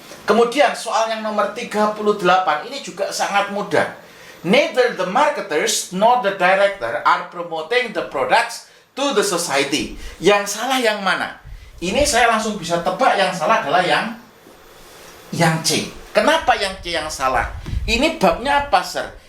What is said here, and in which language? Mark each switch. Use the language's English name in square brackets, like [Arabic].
[Indonesian] Kemudian soal yang nomor 38 ini juga sangat mudah. [English] Neither the marketers nor the director are promoting the products to the society. [Indonesian] Yang salah yang mana? Ini saya langsung bisa tebak yang salah adalah yang C. Kenapa yang C yang salah? Ini babnya apa, Sir?